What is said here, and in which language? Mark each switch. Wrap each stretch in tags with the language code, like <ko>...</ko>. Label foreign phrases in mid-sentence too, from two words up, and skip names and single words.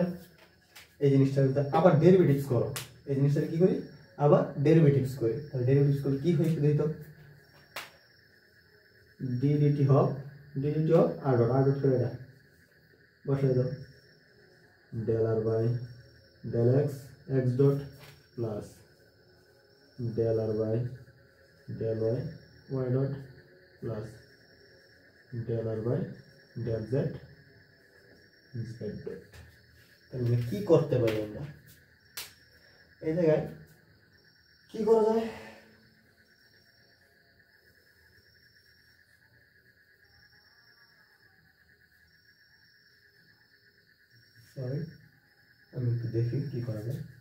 <bn>এই জিনিসটা আবার ডেরিভেটিভস করো, এই জিনিসটা কি করি আবার ডেরিভেটিভস করি। তাহলে ডেরিভেটিভস করলে কি হয়ে দিত</bn> <en>dt of r dot</en> <bn>করে এটা বসাই দাও</bn> <en>del r by del x x dot plus del r by del y y dot plus del r by del z z dot.</en> <bn>তাহলে কি করতে পারি আমরা এই জায়গায়? কি করা যায়? সরি, আমি একটু দেখি কি করা যায়।</bn>